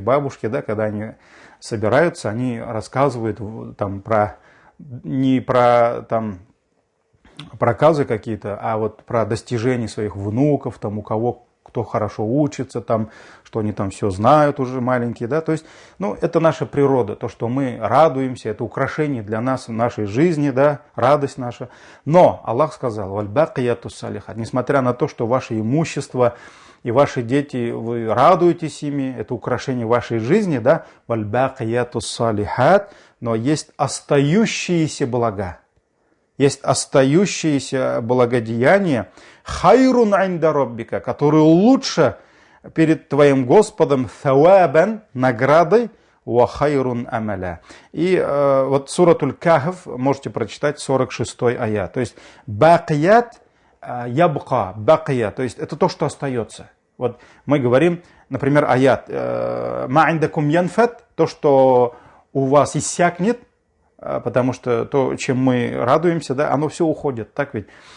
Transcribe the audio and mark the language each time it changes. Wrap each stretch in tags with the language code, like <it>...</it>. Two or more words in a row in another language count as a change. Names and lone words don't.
<ru>бабушки, да, когда они собираются, они рассказывают там не про там проказы какие-то, а вот про достижения своих внуков, там у кого кто хорошо учится, там, что они там все знают уже маленькие, да, то есть, это наша природа, то, что мы радуемся, это украшение для нас в нашей жизни, да, радость наша. Но Аллах сказал:</ru> <ar>«والباقيات الصالحات»,</ar> <ru>несмотря на то, что ваше имущество и ваши дети, вы радуетесь ими, это украшение вашей жизни, да,</ru> <ar>والباقيات الصالحات,</ar> <ru>но есть остающиеся блага, есть остающиеся благодеяния,</ru> <ar>خير عند ربك,</ar> <ru>которые лучше перед твоим Господом, thawабан, наградой,</ru> <ar>وخير أملا.</ar> <ru>И вот суратуль Кахф можете прочитать 46-й аят. То есть бакият, ябка, бакия, то есть это то, что остается. Вот мы говорим, например, аят</ru> <ar>ما عندكم ينفد,</ar> <ru>то, что у вас иссякнет, потому что то, чем мы радуемся, да, оно все уходит, так ведь?</ru>